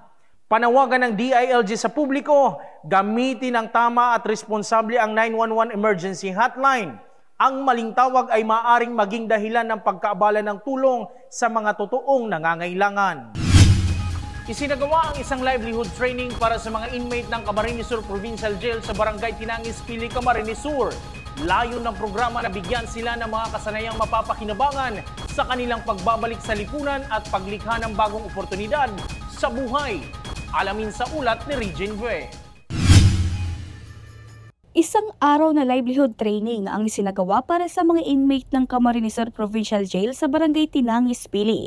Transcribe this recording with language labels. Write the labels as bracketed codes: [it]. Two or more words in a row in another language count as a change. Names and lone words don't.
[tl] Panawagan ng DILG sa publiko, gamitin ng tama at responsable ang 911 emergency hotline. Ang maling tawag ay maaaring maging dahilan ng pagkaabala ng tulong sa mga totoong nangangailangan. Isinagawa ang isang [en] livelihood training [tl] para sa mga inmate ng Camarines Sur Provincial Jail sa Barangay Tinangis, Pili, Camarines Sur. Layo ng programa na bigyan sila ng mga kasanayang mapapakinabangan sa kanilang pagbabalik sa lipunan at paglikha ng bagong oportunidad sa buhay. Alamin sa ulat ni Regine Bue. Isang araw na [en] livelihood training [tl] ang isinagawa para sa mga inmate ng Camarines Sur Provincial Jail sa Barangay Tinangis, Pili.